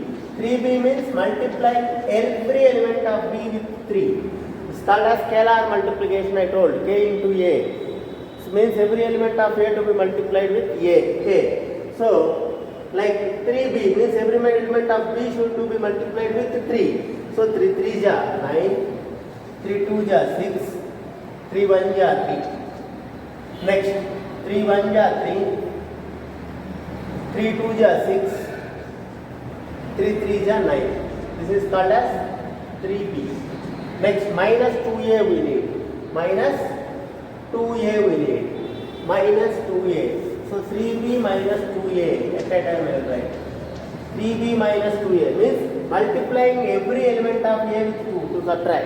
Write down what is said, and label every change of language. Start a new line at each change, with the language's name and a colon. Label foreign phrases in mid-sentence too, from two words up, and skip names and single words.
English: 3b means multiplying every element of b with 3. It's called as scalar multiplication I told. K into a. It means every element of a to be multiplied with a. So like 3b means every element of b should to be multiplied with 3. So 3 3 ja 9, 3 2 ja 6, 3 1 ja 3. Next 3 1 ja 3, 3 2 ja 6, 3 3 ja 9. This is called as 3b. Next minus 2a we need. Minus 2a we need. Minus 2a. So 3b minus 2a. At that time I will write. 3b minus 2a means multiplying every element of a with 2 to subtract.